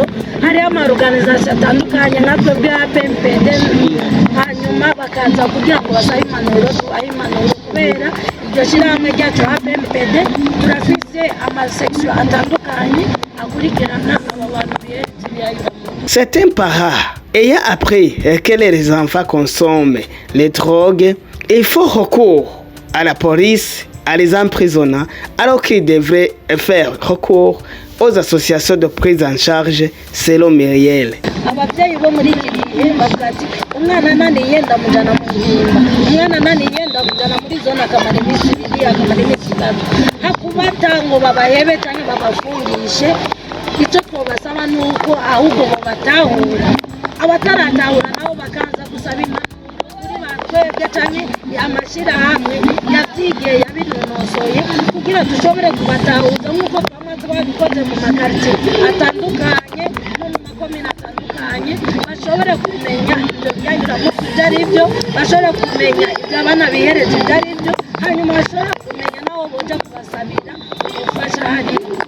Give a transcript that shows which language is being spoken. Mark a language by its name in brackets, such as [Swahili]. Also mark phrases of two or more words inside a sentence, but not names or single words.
[Rundi] Hari amaorganisation atandukanye nka twebwe ya PMPD, hanyuma bakaza kugira ngo basabe impanuro, impanuro kubera iryo shyirahamwe ryacu ya PMPD turafise amasection atandukanye akurikirana abo bantu biyayuramutwe. [French] Certains parents ayant appris que les enfants consomment les drogues, il faut recours à la police, à les emprisonnant, alors qu'ils devraient faire recours aux associations de prise en charge selon Myriel. [Rundi] Ababyeyi bo muri iki gihe bavuga ati umwana naniye ndamujyana mu mpimba, umwana naniye ndamujyana muri zone akamara iminsi 2 akamara iminsi 3, hakubata ngo babahebe cyangwa babafungishe. Icyo twabasaba ni uko ahubwo babatahura, abataratahura nabo bakaza gusaba impanuro kuri batwebwe cyangwa amashyirahamwe yabyigiye yabinonosoye kugira dushobore kubatahuza nk'uko twabikoze mu makaritiye atandukanye no mu makomine atandukanye, bashobore kumenya ibyo biyayuramutwe ibyo ari byo, bashobore kumenya ibyo abana bihereza ibyo ari byo, hanyuma bashobore kumenya naho boja kubasabira ubufasha hari.